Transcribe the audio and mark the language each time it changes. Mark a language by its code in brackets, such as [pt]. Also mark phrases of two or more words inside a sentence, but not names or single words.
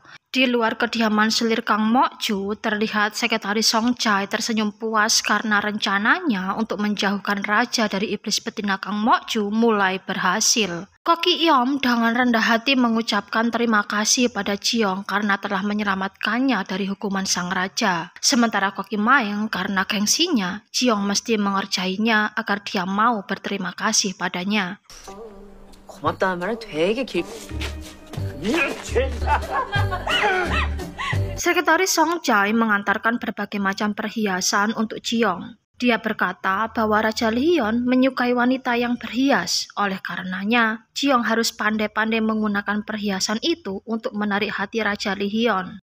[id] Di luar kediaman selir Kang Mok Ju, terlihat Sekretaris Song Jae tersenyum puas karena rencananya untuk menjauhkan raja dari iblis betina Kang Mok Ju mulai berhasil. Koki Yom dengan rendah hati mengucapkan terima kasih pada Jiong karena telah menyelamatkannya dari hukuman sang raja. Sementara Koki Maeng karena gengsinya, Jiong mesti mengerjainya agar dia mau berterima kasih padanya. [ko] 고맙다는 말은 되게 길. [id] Sekretaris Song Jae mengantarkan berbagai macam perhiasan untuk Jiong. Dia berkata bahwa Raja Lee Hyun menyukai wanita yang berhias. Oleh karenanya, Jiong harus pandai-pandai menggunakan perhiasan itu untuk menarik hati Raja Lee Hyun.